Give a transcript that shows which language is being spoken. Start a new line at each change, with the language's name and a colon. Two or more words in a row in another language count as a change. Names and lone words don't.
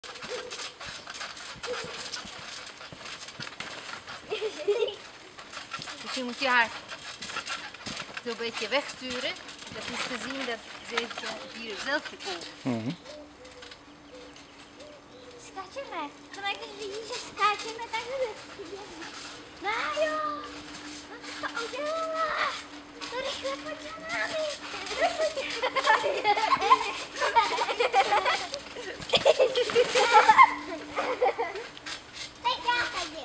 Dutch: Misschien moet je haar zo'n beetje wegsturen. Dat is te zien dat ze heeft hier zelf gekomen.
Czech: Skačeme. To jak když vidíš, že skáčeme, tak jdeme. Májo! No to udělala! To rychle pojď za námi! Teď já chodím.